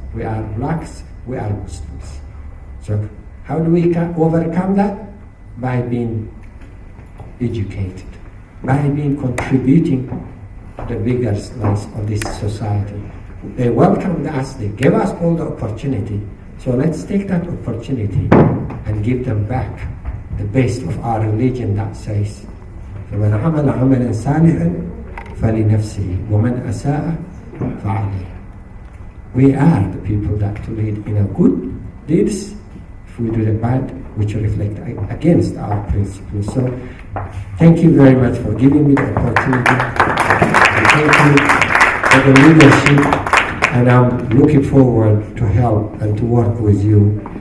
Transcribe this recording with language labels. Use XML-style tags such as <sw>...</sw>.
<en>We are blacks, we are Muslims. So how do we overcome that? By being educated, by being contributing to the bigger slice of this society. They welcomed us, they gave us all the opportunity. So let's take that opportunity and give them back the best of our religion that says,</en> <ar>فَمَنْ عَمَلَ عَمَلًا صَالِحًا فَلِنَفْسِهِ وَمَنْ أَسَاءَ فَعَلَيْهِ.</ar> <en>We are the people that to lead in a good deeds. If we do the bad, which reflect against our principles. So, thank you very much for giving me the opportunity. And thank you for the leadership. And I'm looking forward to help and to work with you.</en>